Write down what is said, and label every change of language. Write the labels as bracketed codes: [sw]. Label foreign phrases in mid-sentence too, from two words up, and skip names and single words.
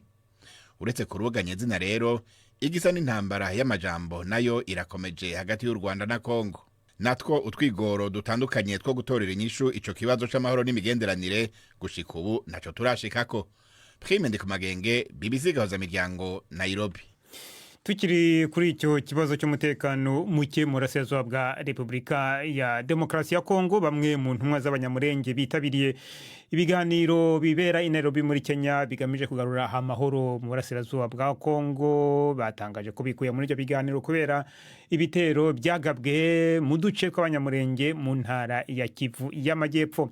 [rw] Uretse kuruganya izina rero, igisa n'intambara y'amajambo nayo irakomeje hagati y'u Rwanda na Kongo. [rn] Natwo utwigoro dutandukanye two gutorera inyishu ico kibazo c'amahoro n'imigenderanire gushika ubu naco turashikako. Prime Ndikumagenge, BBC Gahuza Miryango, Nairobi. [rw] Tukiri kuri icyo kibazo cy'umutekano muke mu burasirazuba bwa Repubulika ya Demokarasi ya Kongo, bamwe mu ntumwa z'abanyamurenge bitabiriye ibiganiro bibera i Nairobi muri Kenya bigamije kugarura amahoro mu burasirazuba bwa Kongo batangaje ko bikuye muri ibyo biganiro kubera ibitero byagabwe mu duce tw'abanyamurenge mu ntara ya Kivu y'Amajyepfo.